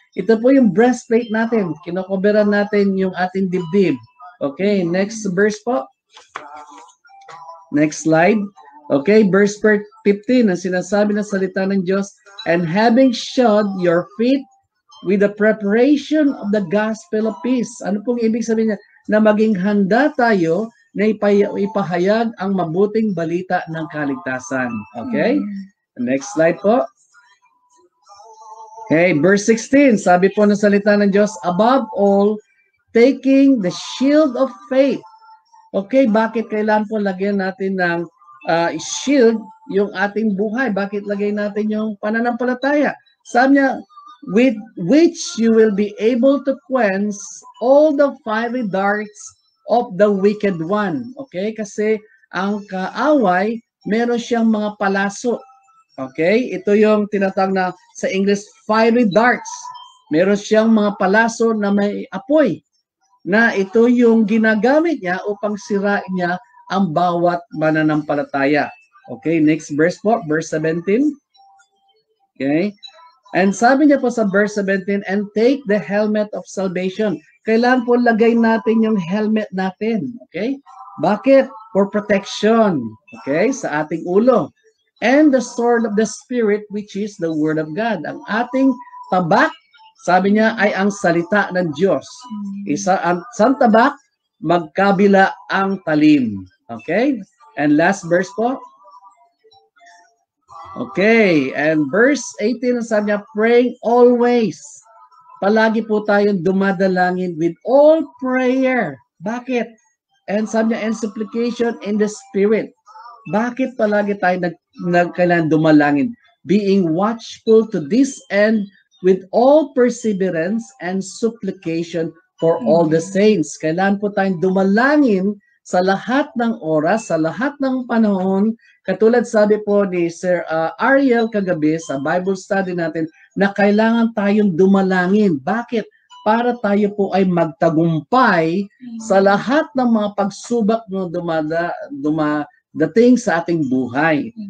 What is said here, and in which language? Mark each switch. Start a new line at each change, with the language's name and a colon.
Filipino: Ito po yung breastplate natin. Kinokoberan natin yung ating dibdib.
English: Okay, next verse po. Next slide. Okay, verse 15,
Filipino: ang sinasabi ng salita ng Diyos,
English: and having shod your feet with the preparation of the gospel of peace.
Filipino: Ano pong ibig sabihin niya? Na maging handa tayo na ipahayag ang mabuting balita ng kaligtasan.
English: Okay? Next slide po. Okay, verse 16,
Filipino: sabi po ng salita ng Diyos,
English: above all, taking the shield of faith.
Filipino: Okay, bakit kailangan po lagyan natin ng shield yung ating buhay? Bakit lagay natin yung pananampalataya?
English: Sabi niya, with which you will be able to quench all the fiery darts of the wicked one.
Filipino: Okay, kasi ang kaaway, meron siyang mga palaso. Okay, ito yung tinatawag na sa English,
English: fiery darts.
Filipino: Meron siyang mga palaso na may apoy, na ito yung ginagamit niya upang sirain niya ang bawat mananampalataya.
English: Okay, next verse po, verse 17. Okay, and
Filipino: sabi niya po sa
English: verse 17, and take the helmet of salvation.
Filipino: Kailangan po lagay natin yung helmet natin. Okay, bakit?
English: For protection. Okay,
Filipino: sa ating ulo.
English: And the sword of the Spirit, which is the Word of God.
Filipino: Ang ating tabak, sabi niya, ay ang salita ng Diyos. Ang tabak, magkabila ang talim. Okay?
English: And last verse po. Okay. And verse 18,
Filipino: sabi niya,
English: praying always.
Filipino: Palagi po tayong dumadalangin
English: with all prayer.
Filipino: Bakit? And sabi niya,
English: and supplication in the Spirit.
Filipino: Bakit palagi tayo kailangan dumalangin?
English: Being watchful to this end with all perseverance and supplication for all the saints.
Filipino: Kailangan po tayong dumalangin sa lahat ng oras, sa lahat ng panahon. Katulad sabi po ni Sir Ariel kagabi sa Bible study natin na kailangan tayong dumalangin. Bakit? Para tayo po ay magtagumpay sa lahat ng mga pagsubok na dating sa ating buhay.